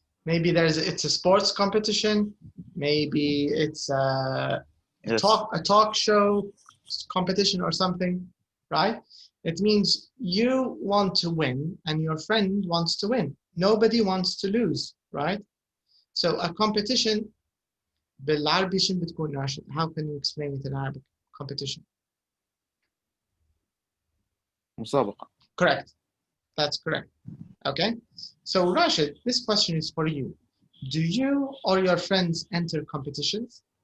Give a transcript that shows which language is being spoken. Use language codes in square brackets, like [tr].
[en] Maybe it's a sports competition. Maybe it's Yes. a talk show competition or something, right? It means you want to win and your friend wants to win. Nobody wants to lose, right? So a competition, [ar] بالعربي شنو بتكون راشد? [en] How can you explain it in Arabic? Competition. [ar] مسابقة. [en] Correct. That's correct. Okay. So Rashid, this question is for you. Do you or your friends enter competitions?